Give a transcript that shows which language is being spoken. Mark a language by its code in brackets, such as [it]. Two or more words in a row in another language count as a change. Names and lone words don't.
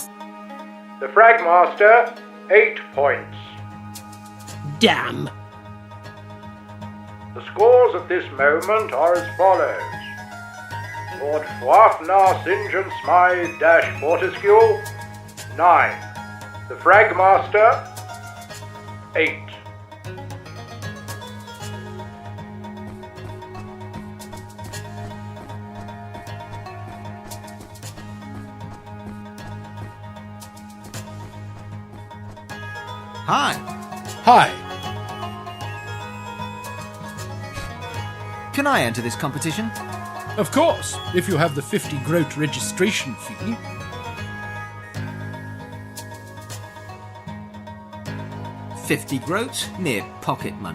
[en] The Fragmaster, 8 points. Damn. The scores at this moment are as follows. Lord Fafnar St. John Smythe Fortescue, 9. The Fragmaster, 8. Hi. Hi. Can I enter this competition? Of course, if you have the 50 groat registration fee. $50 groats? Mere pocket money.